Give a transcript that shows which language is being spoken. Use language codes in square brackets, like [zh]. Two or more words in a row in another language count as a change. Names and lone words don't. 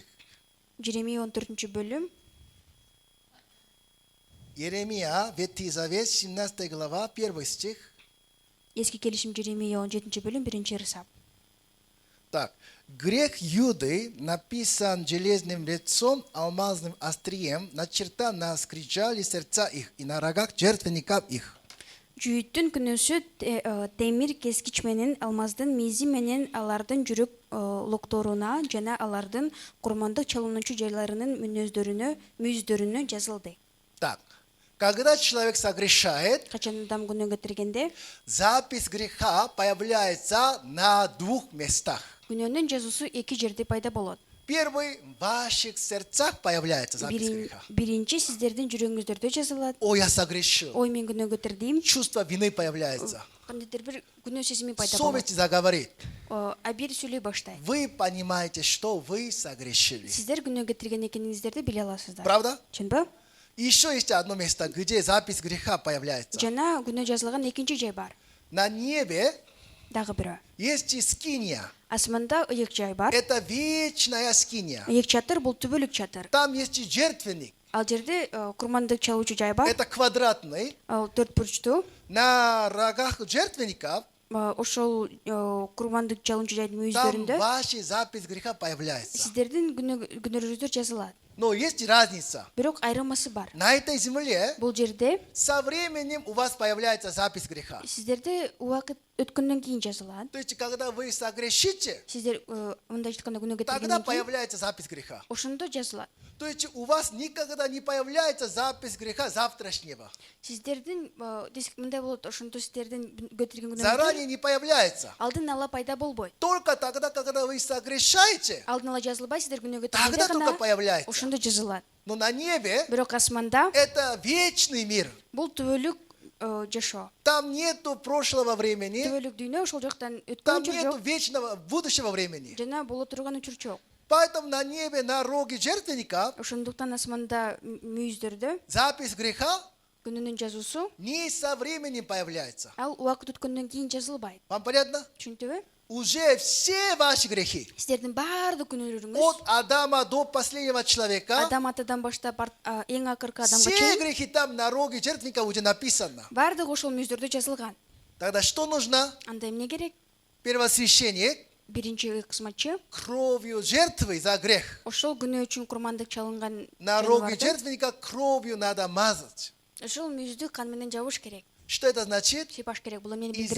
[ky] Жеремия 14-бөлүм, [ru] Иеремия, Ветхий Завет, 17 глава, 1 стих. [ky] эски келишим Жеремия 17-бөлүм 1-ырсап. [ru] Так, грех Юды написан железным лицом, алмазным острием, начертан на скрижали сердца их и на рогах жертвенников их. [ky] Жүйіттің күнөсү темир кескич менен алмаздын мизи менен алардын жүрөк локторуна жана алардын курмандык чалынуучу жайларынын мүйүздөрүнө жазылды. [ru] Так, когда человек согрешает, [ky] Качан адам күнөө кетиргенде [ru] запись греха появляется на двух местах. [ky] күнөөнүн жазуусу эки жерде пайда болот. [ru] Первый, в ваших сердцах появляется запись греха. [ky] Биринчи сиздердин жүрөгүңүздөрдө жазылат. [ru] О, я согрешил. [ky] Ой, мен күнөө кетирдим. [ru] Чувство вины появляется. [ky] Кандайдыр бир күнөө сезими пайда болот. [ru] Совесть заговорит. [ky] А бир сүйлөй баштайт. [ru] Вы понимаете, что вы согрешили. [ky] Сиздер күнөө кетирген экениңиздерди биле аласыздар. [ru] Правда? [ky] Чынбы? [ru] Еще есть одно место, где запись греха появляется. [ky] Жана күнөө жазылган экинчи жай бар. [ru] На небе [ky] Дагы бирөө. [ru] есть скиния. [ky] Асманда ыйык жай бар. [ru] Это вечная скиния. [ky] Ыйык чатыр бул түбөлүк чатыр. [ru] Там есть жертвенник. [ky] Ал жерде курмандык чалуучу жай бар. [ru] Это квадратный. [ky] Ал төрт бурчтуу. [ru] На рогах жертвенников [ky] Ошол курмандык чалуучу жайдын [ru] там [ky] мүйүздөрүндө [ru] ваша запись греха появляется. [ky] сиздердин күнөөңүздөр жазылат. [ru] Но есть разница. [ky] Бирок айырмасы бар. [ru] На этой земле [ky] Бул жерде [ru] со временем у вас появляется запись греха. [ky] сиздерде убакыт өткөндөн кийин жазылат. [ru] То есть, когда вы согрешите, [ky] Сиздер мындай айтканда күнөө [ru] тогда [ky] кетиргенден кийин [ru] появляется запись греха. [ky] ошондо жазылат. [ru] То есть, у вас никогда не появляется запись греха завтрашнего. [ky] Сиздердин мындай болот, ошондо сиздердин кетирген күнөөңүздөр [ru] Заранее не появляется. [ky] алдын ала пайда болбойт. [ru] Только тогда, когда вы согрешаете, [ky] Алдын ала жазылбай сиздер күнөө [ru] тогда [ky] кетиргенде [ru] только [ky] гана [ru] появляется. [ky] ошондо жазылат. [ru] Но на небе [ky] Бирок асманда [ru] это вечный мир. [ky] бул түбөлүк жашоо. [ru] Там нету прошлого времени, [ky] Түбөлүк дүйнө ошол жактан [ru] там [ky] өткөн [ru] нету [ky] жок [ru] вечного будущего времени. [ky] жана боло турган учур жок. [ru] Поэтому на небе, на роге жертвенника [ky] Ошондуктан асманда мүйүздөрдө [ru] запись греха [ky] күнөөнүн жазуусу [ru] не со временем появляется. [ky] ал убакыт өткөндөн кийин жазылбайт. [ru] Вам понятно? [ky] Түшүндүбү? [ru] Уже все ваши грехи, [ky] Сиздердин баардык күнөөлөрүңүз [ru] от Адама до последнего человека, [ky] адам атадан баштап эң акыркы адамга [ru] все [ky] чейин [ru] грехи там на роге жертвенника уже написано. [ky] баардыгы ошол мүйүздөрдө жазылган. [ru] Тогда что нужно? [ky] Анда эмне керек? [ru] Первосвященник [ky] Биринчи кызматчы [ru] кровью жертвы за грех. [ky] ошол күнөө үчүн курмандык чалынган [ru] На роге [ky] жаныбарды, [ru] жертвенника кровью надо мазать. [ky] ошол мүйүздү кан менен жабыш керек. [ru] Что это значит? [ky] Сыйпаш керек. Бул эмнени билдирет?